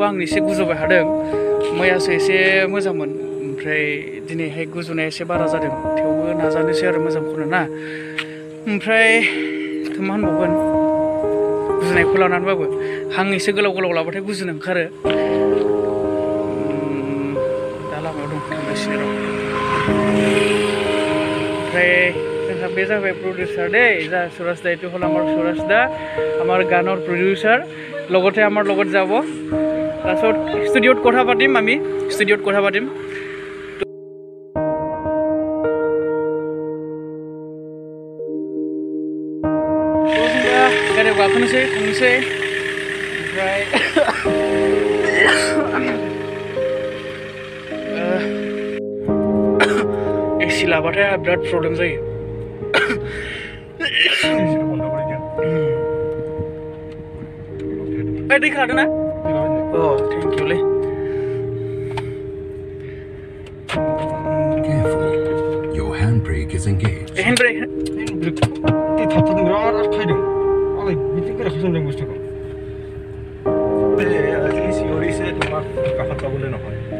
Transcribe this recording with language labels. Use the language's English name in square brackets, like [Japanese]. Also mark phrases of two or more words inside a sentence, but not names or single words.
[Bodo] आं एसे गुजुबाय थादों मैयासो एसे मोजांमोन ओमफ्राय दिनैहाय गुजुनाया एसे बारा जादों थेवबो नाजानोसै आरो मोजां खनो ना ओमफ्राय मा होनबावगोन गुजुनायखौ लानानैबाबो हां एसे गोलाव लाबाथाय गुजुनो ओंखारो दा लामायाव दं थांगासिनो दं ओमफ्राय जोंहा बे जाबाय प्रडिउसार दे जा [Assamese] সুরাজ দা এইটো হল আমার সুরাজ দা আমার গানৰ প্ৰডিউচাৰ লগতে আমাৰ লগত যাব তাৰপিছত ষ্টুডিঅ'ত কথা পাতিম আমি [Bodo] गारियाव गाखोनोसै थांनोसै ओमफ्राय एसि लाबाथाय बिराद प्रब्लेम जायो दै खादों ना [English] thank you [Bodo] लै [English] Careful, your handbrake is engaged. Handbrake [Bodo] थाबथादों बिराद खायदों आंलाय बिदि गोराखौ जोंदों बुस्थुखौ सिअरिसे [Assamese] তোমাক কাষত পাবলৈ নহয়